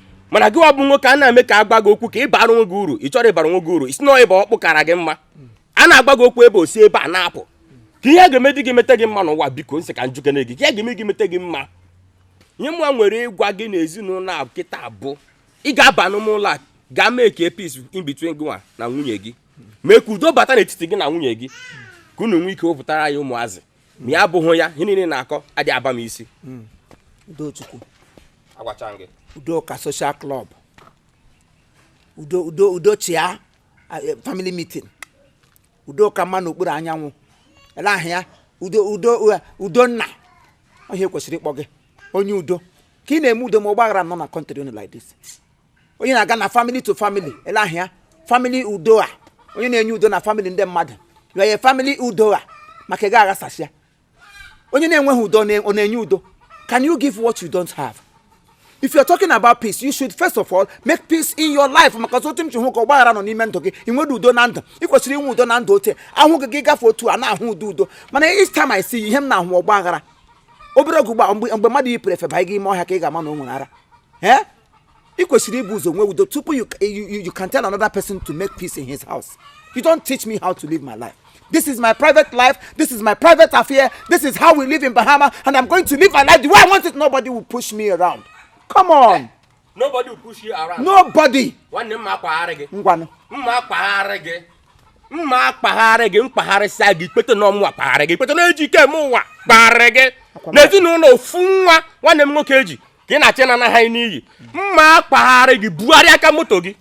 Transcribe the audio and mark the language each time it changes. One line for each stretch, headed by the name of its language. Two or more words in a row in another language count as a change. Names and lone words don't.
Igbo: Mana gị wa bụ nwoke, a na-eme ka a gwa gị okwu ka ị bara onwe gị uru, ị chọrọ ịbara onwe gị uru, isi na ọ ịba ọkpụ kara gị mma. A na-agba gị okwu ebe o si ebe a na-apụ. Ka ihe ga-eme dị gị mete gị mma n'ụwa, biko, nsị ka m jukene gị. Ka ihe ga-eme gị mete gị mma. Nye mụ a nwere ịgwa gị na ezinụlọ a kịta bụ, ị ga-aba n'ụlọ a, gaa mee ka
English: peace in between
Igbo: gị nwa na nwunye gị. Mee ka udo bata n'etiti gị na nwunye gị. Ka unu nwee ike wepụtara ya ụmụazị. Ma ya abụghị ya, ihe niile na-akọ adị aba m isi. Mm. Udochukwu. Agwacha m gị. Udoka
English: Social Club.
Igbo: Udo, Udo, Udo Chia, ah, eh,
English: family meeting.
Igbo: Udoka mma n'okpuru anyanwụ. Ele ahụ ya, Udo, Udo, uh, Udonna. Ọ ihe kwesịrị ịkpọ gị. Onye udo. Ka ị na-eme udo ma ọgba aghara nọ na country unu
English: like this.
Igbo: Onye na-aga na
English: family to family,
Igbo: ele ahụ ya, family udo a. Onye na-enye udo na family ndị mmadụ.
English: You are a family
Igbo: udo a, maka ị ga-aghasasị ya. Onye na-enweghị udo, ọ na-, ọ na-enye udo?
English: Can you give what you don't have? If you're talking about peace, you should first of all make peace in your life.
Igbo: Maka ọtụtụ m ji hụ ka ọgbaghara nọ n'ime ndụ gị, ị nwere udo na ndụ. Ị kwesịrị inwe udo na ndụ otu a. Ahụ gị, gị gafee otu a, na-ahụ udo udo.
English: Mana each time I see you,
Igbo: ihe m na-ahụ ọgbaghara. Obere oge ugbu a, mgbe, mgbe mmadụ yipụrụ efe banye gị ime ọhịa ka ị ga-ama na o nwere ara.
English: Eh?
Igbo: Ị kwesịrị ibu ụzọ nwee udo tupu
English: you, you, you, you can tell another person to make peace in his house. You don't teach me how to live my life. This is my private life. This is my private affair. This is how we live in Bahama, and I'm going to live my life the way I want it. Nobody will push me around. Come on. Nobody will push you around. Nobody.
Igbo: Nwanne m ma akwagharị gị. Ngwanụ. M ma akwagharị gị. Mma akpagharị gị, mkpagharịsịa gị, ikpete na ọmụwa kpagharị gị, ikpete na eji ike eme ụwa kpagharị gị. Akwa m. N'ezinụlọ ofu nwa, nwanne m nwoke eji, ka ị na-achị na anaghị n'iyi. Mma akpagharị gị, bugharịa aka moto gị.